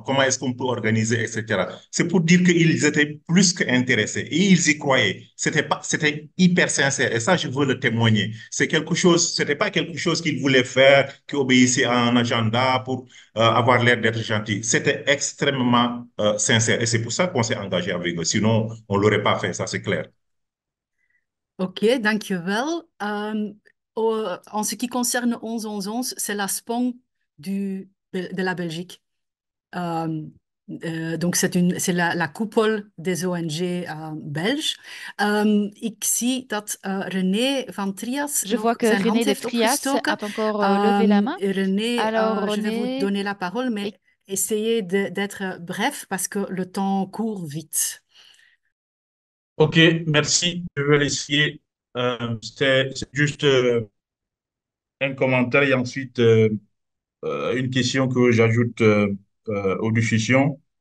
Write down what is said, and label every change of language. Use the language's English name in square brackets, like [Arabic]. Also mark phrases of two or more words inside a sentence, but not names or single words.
[French] Comment est-ce qu'on peut organiser, etc. C'est pour dire qu'ils étaient plus qu'intéressés et ils y croyaient. C'était hyper sincère et ça, je veux le témoigner. C'était pas quelque chose qu'ils voulaient faire, qui obéissait à un agenda pour avoir l'air d'être gentil. C'était extrêmement sincère et c'est pour ça qu'on s'est engagé avec eux. Sinon, on ne l'aurait pas fait, ça c'est clair. [Dutch] Oké, dankjewel. [French] En ce qui concerne 11-11-11, c'est la SPON de la Belgique. Donc, c'est la coupole des ONG belges. [Dutch] Ik zie dat René van Trias [French] Je vois que [Dutch] zijn hand [French] René de [Dutch] heeft [French] Trias [Dutch] opgestoken. [French] a encore levé la main. René, Alors, je vais vous René, donner la parole, mais essayez d'être bref parce que le temps court vite. Ok, merci. Je vais essayer. C'est juste un commentaire et ensuite une question que j'ajoute aux discussions.